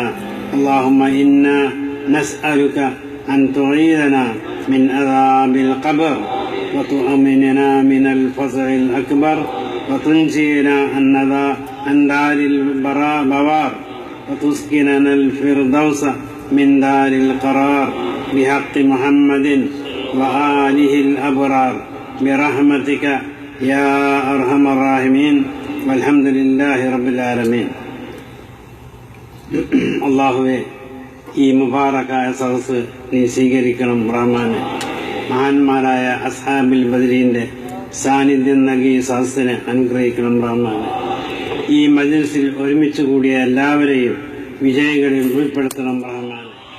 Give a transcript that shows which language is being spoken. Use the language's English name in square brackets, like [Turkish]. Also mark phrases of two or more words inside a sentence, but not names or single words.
[Arabic] اللهم إنا نسألك أن تعيذنا من عذاب القبر وتؤمننا من الفزع الأكبر وتنجينا عن دار البوار وتسكننا الفردوس من دار القرار بحق محمد وآله الأبرار برحمتك يا أرحم الراحمين والحمد لله رب العالمين. [Malayalam] അല്ലാഹുവേ, ഈ മുബാറക്കായ സദസ്സ് നീ സ്വീകരിക്കണം റഹ്മാനെ. മഹാന്മാരായ അസ്ഹാബിൽ ബദരീന്റെ സാന്നിധ്യം നൽകി ഈ സദസ്സിനെ അനുഗ്രഹിക്കണം റഹ്മാനെ. ഈ മജ്ലിസിൽ ഒരുമിച്ച് കൂടിയ എല്ലാവരെയും വിജയികളിൽ ഉൾപ്പെടുത്തണം റഹ്മാനെ.